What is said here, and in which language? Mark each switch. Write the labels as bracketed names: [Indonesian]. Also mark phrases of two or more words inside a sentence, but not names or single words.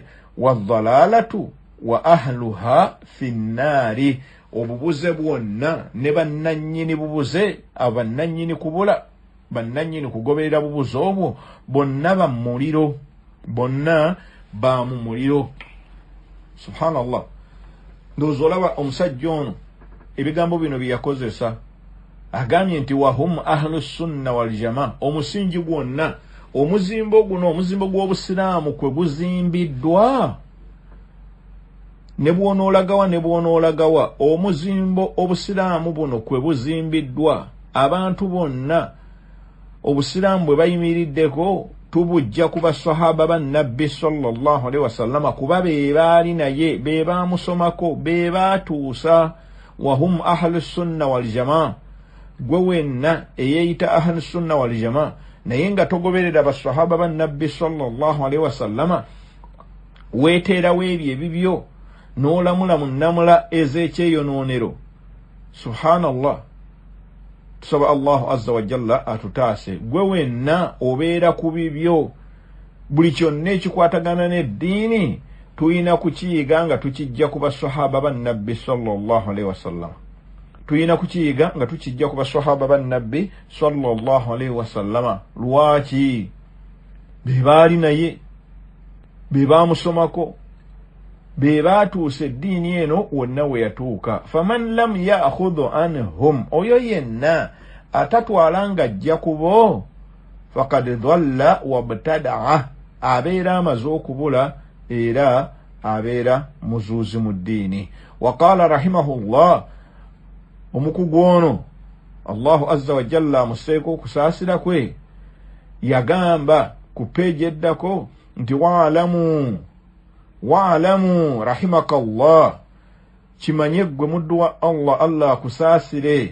[Arabic] وضلالة وأهلها في النار, [Ganda] obubuze bwonna ne bannannyini bubuze, abannannyini kubula, bannannyini kugoberera bubuze obwo bonna ba muliro, bonna ba mu muliro. Subhanallah. Ndowooza olaba omusajja ono ebigambo bino bye yakozesa, agambye nti [Arabic] وهم أهل السنة والجماعة, [Ganda] omusingi gwonna, omuzimbo guno, omuzimbo gw'obusiraamu kwe guzimbiddwa, ne bw'onoolagawa omuzimbo obusiraamu buno kwe buzimbiddwa, abantu bonna obusiraamu bwe bayimiriddeko tubujja ku basahaba ba nabbi [Arabic] صلى الله عليه وسلم, [Ganda] kuba be baali naye, be baamusomako, be baatuusa. [Arabic] وهم أهل السنة والجماعة, [Ganda] gwe wenna eyeeyita [Arabic] أهل السنة والجماعة [Ganda] naye nga togoberera basahaba ba nabbi [Arabic] صلى الله عليه وسلم, [Ganda] weeteerawo ebyo ebibyo n'olamula mu nnamula ez'ekyeyonoonero. Subhanallah. Tusaba [Arabic] الله عز وجل [Ganda] atutaase. Gwe wenna obeera ku bibyo, buli kyonna ekikwatagana n'eddiini tuyina kukiyiga nga tukijja ku basahaba ba nabbi [Arabic] صلى الله عليه وسلم, [Ganda] tuyina kukiyiga nga tukijja ku basahaba ba nabbi [Arabic] صلى الله عليه وسلم. [Ganda] Lwaki? be baali naye, be baamusomako, be baatuusa eddiini eno wonna we yatuuka. [Arabic] فمن لم يأخذ عنهم, [Ganda] oyo yenna atatwala ng'ajja kubo, [Arabic] فقد ضل وابتدع, [Ganda] abeera amaze okubula era abeera muzuuzi mu ddiini. [Arabic] وقال رحمه الله, [Ganda] omukugu ono [Arabic] الله عز وجل [Ganda] amuseeko okusaasira kwe, yagamba ku peegi eddako nti [Arabic] واعلم رحمك الله, [Ganda] kimanye gwe muddu wa Allah akusaasire.